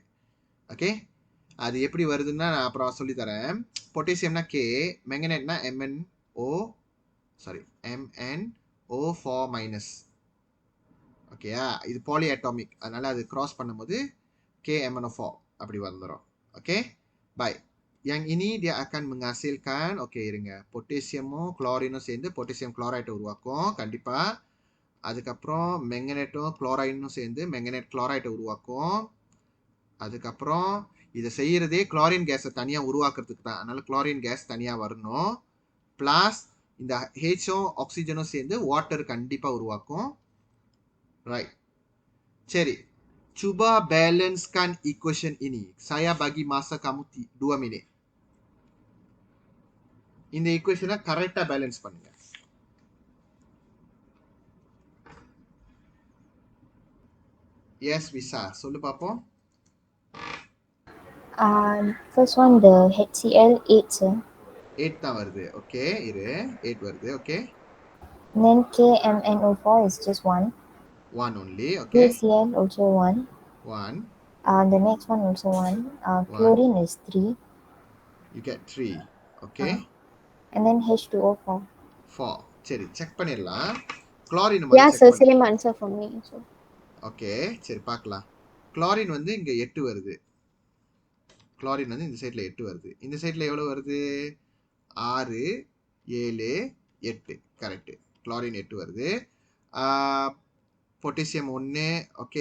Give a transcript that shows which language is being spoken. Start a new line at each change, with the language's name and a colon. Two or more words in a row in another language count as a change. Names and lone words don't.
Tamil: ஓகே, அது எப்படி வருதுன்னா நான் அப்புறம் சொல்லித்தரேன். பொட்டாசியம்னா K, மேங்கனேட்னா MnO4 மைனஸ். ஓகேயா, இது பாலி அட்டாமிக், அதனால அது கிராஸ் பண்ணும்போது KMnO4 அப்படி வந்துடும்.
English: Okay, bye.
Malay: Yang ini dia akan menghasilkan,
Tamil: ஓகே இருங்க, பொட்டாசியமும் குளோரினும் சேர்ந்து பொட்டாசியம் குளோரைட்டை உருவாக்கும் கண்டிப்பா. அதுக்கப்புறம் மெங்கனேட்டும் குளோரைனும் சேர்ந்து மெங்கனேட் குளோரைட்டை உருவாக்கும். அதுக்கப்புறம் இதை செய்யறதே குளோரின் கேஸை தனியாக உருவாக்குறதுக்கு தான். அதனால குளோரின் கேஸ் தனியாக வரணும். பிளஸ் இந்த ஹெச்சும் ஆக்சிஜனும் சேர்ந்து வாட்டர் கண்டிப்பாக உருவாக்கும். ரைட், சரி.
Malay: Cuba balancekan equation ini. Saya bagi masa kamu 2 minit.
Tamil: இந்த ஈக்குவேஷனை கரெக்டா பேலன்ஸ் பண்ணுங்க. எஸ் விசா, சொல்லு பாப்போம்.
English: First one, the HCl 8, sir.
Tamil: 8 தான் வருது. ஓகே, இரு. 8 வருது. ஓகே.
English: Then KMNO4 is just 1. 1 only. Okay. KCl also 1. 1. The next one also 1. Chlorine is 3. You get 3. Okay. And then H2O4. 4.
Tamil: சரி, செக் பண்ணிடலாம். குளோரின்
English: Yeah,
Tamil: முதல்ல
English: sir,
Tamil: செக் பண்ணு.
English: same answer for me. So.
Tamil: ஓகே, சரி பார்க்கலாம். குளோரின் வந்து இங்க 8 வருது. குளோரின் வந்து இந்த சைட்ல 8 வருது. இந்த சைட்ல எவ்வளவு வருது? 6, 7, 8. கரெக்ட். குளோரின் 8 வருது. பொட்டாசியம் 1. ஓகே.